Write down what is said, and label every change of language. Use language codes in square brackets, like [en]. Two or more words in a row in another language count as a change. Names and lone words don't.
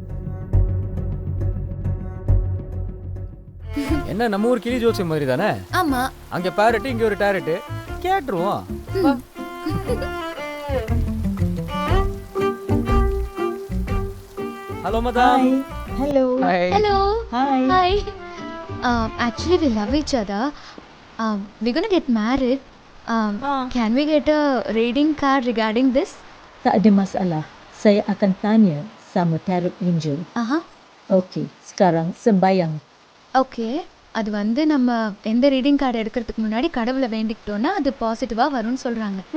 [ta] என்ன நம்ம ஊர் கிளி ஜோசி மாதிரி தானே? ஆமா. அங்க பேரட், இங்க ஒரு டேரட், கேட்டுருவோம். [en] Hello madam. Hello. Hi. Hello. Hi. Actually, we love each other. We're gonna get married. Can we get a reading card regarding this? [ms] Tak ada masalah. Saya akan tanya sama tarot angel. Okay, sekarang sembayang. Okay. [ta] அது வந்து நம்ம எந்த [en] reading card [ta] எடுக்கிறதுக்கு முன்னாடி கடவுளை வேண்டிக்கிட்டோம்னா அது பாசிட்டிவா வரும்னு சொல்றாங்க.